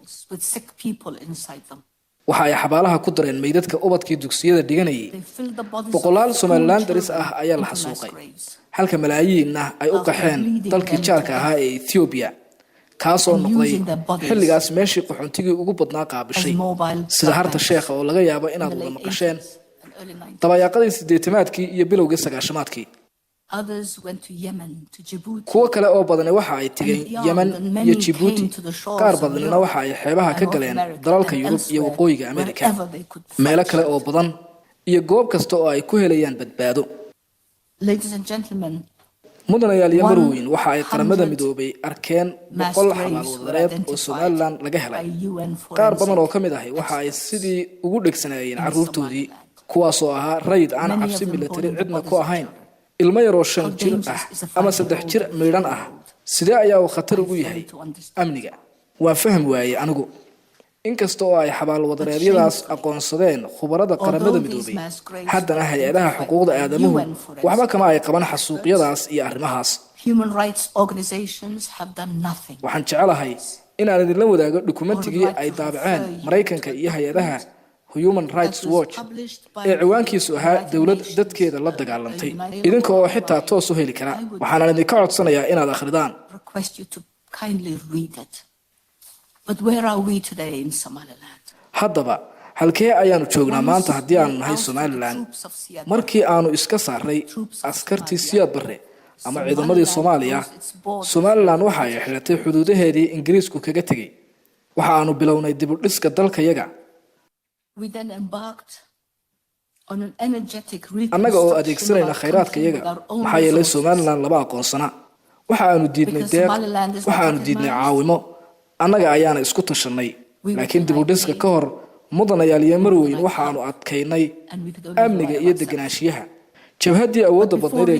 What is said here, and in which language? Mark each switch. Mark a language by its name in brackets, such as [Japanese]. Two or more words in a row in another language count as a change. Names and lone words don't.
[Somali] waxa ay xabaalaha ku dareen meydadka ubadkii dugsiyada dhiganayay boqolaal Somalilanders ah ayaa la xasuuqay halka malaayiinna ay u qaxeen dalkii jaarka ahaa ee Ethiopia kaasoo noqday xilligaas meeshii qaxoontigii ugu badnaa qaabishay sida harta sheekha oo laga yaabo inaad wada maqasheen dabayaaqadii 80-aadkii iyo bilowgii 90-aadkii kuwa kale oo badan waxa ay tigeen Yemen iyo Djibouti qaar badanna waxa ay xeebaha ka galeen dalalka Yurub iyo waqooyiga Amerika meelo kale oo badan iyo goob kasta oo ay ku helayaan badbaado [English] ladies and gentlemen [Somali] mudanayaal iyo marweyn waxa ay qaramada midoobay arkeen 100 xabaalwadareed oo Somaliland laga helay qaar badan oo kamid ah waxa ay sidii ugu dhegsanayeen carruurtoodii kuwaas oo ahaa rayd aan cabsi military cidna ku ahayn ilmo yar oo 5 jir ah ama 3 jir meedan ah sidee ayaa uu khatar ugu yahay amniga waan fahmi waayay anigu inkasta oo ay xabaalwadareedyadaas aqoonsadeen khubarada qaramada midoobay haddana hay'adaha xuquuqda aadamuhu waxba kama ay qaban xasuuqyadaas iyo arrimahaas [English] human rights organizations have done nothing [Somali] waxaan jecelahay in aan idin la wadaago dukumentigii ay daabaceen Mareykanka iyo hay'adaha Human Rights Watch ee ciwaankiisu ahaa dawlad dadkeeda la dagaalantay idinka oo xitaa toos u heli kara waxaan idinka codsanayaa inaad akhridaan [English] but where are we today in Somaliland [Somali] haddaba halkee ayaanu joognaa maanta haddii aanu nahay Somaliland markii aanu iska saaray askartii Siyaad Barre ama ciidamadii Soomaaliya Somaliland waxa ay xiratay xuduudaheedii Ingiriisku kaga tagay waxa aanu bilownay dib u dhiska dalkayaga [English] we then embarked on an energetic [Somali] annaga oo adeegsanayna khayraadkayaga maxaa yeelay Somaliland laba aqoonsana waxa aanu diidnay deeq waxa aanu diidnay caawimo annaga ayaana isku tashanay laakiin dib u dhiska ka hor mudanayaal iyo marweyn waxa aanu adkaynay amniga iyo deganaanshiyaha jabhadii awoodda badneed ee